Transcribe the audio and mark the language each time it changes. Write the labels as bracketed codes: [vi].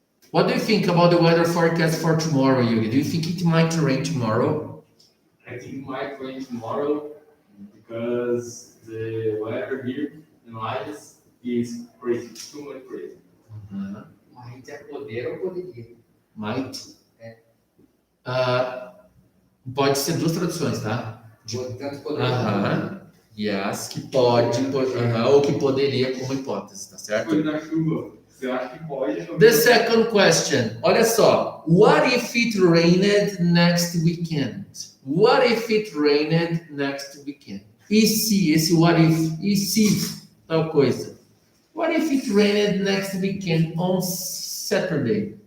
[en] What do you think about the weather forecast for tomorrow, Yuri? Do you think it might rain tomorrow? I think it might rain tomorrow because the weather here in Lages is crazy, too much crazy. [pt] Might é poder ou poderia? [en] Might. [pt] Pode ser duas traduções, tá? Tanto poder. [en] Yes, [pt] que pode, ou que poderia como hipótese, tá certo? Foi na chuva. Você acha que pode chover? [en] The second question. [pt] Olha só. [en] What if it rained next weekend? What if it rained next weekend? [pt] E se, esse [en] what if? [pt] E se tal coisa? [en] What if it rained next weekend on Saturday?